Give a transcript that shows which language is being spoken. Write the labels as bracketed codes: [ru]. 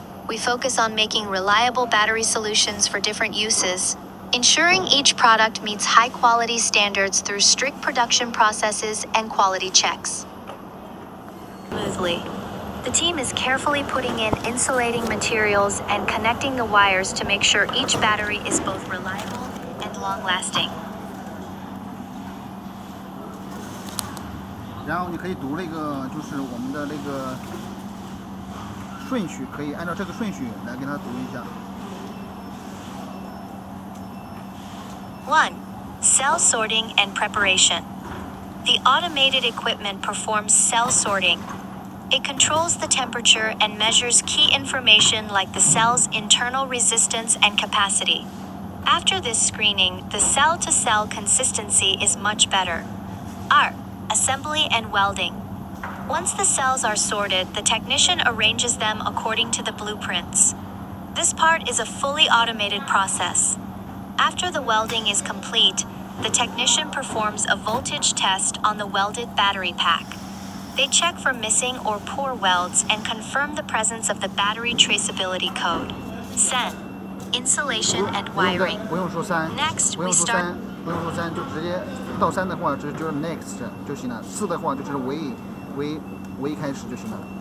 [en] We focus on making reliable battery solutions for different uses, ensuring each product meets high-quality standards through strict production processes and quality checks. Smoothly. The team is carefully putting in insulating materials and connecting the wires to make sure each battery is both reliable and long-lasting. [zh] 然后你可以读那个，就是我们的那个顺序，可以按照这个顺序来跟他读一下。 [en] 1. Cell sorting and preparation. The automated equipment performs cell sorting. It controls the temperature and measures key information like the cell's internal resistance and capacity. After this screening, the cell-to-cell consistency is much better. 2. Assembly and welding. Once the cells are sorted, the technician arranges them according to the blueprints. This part is a fully automated process. After the welding is complete, the technician performs a voltage test on the welded battery pack. They check for missing or poor welds and confirm the presence of the battery traceability code. Sen. Insulation and wiring. [zh] 不用说3， [en] Next, [zh] 不用 [en] we [zh] 说 [en] start. [zh] 3，不用说3，就直接到3的话就是 next 就行了，4的话就是为开始就行了。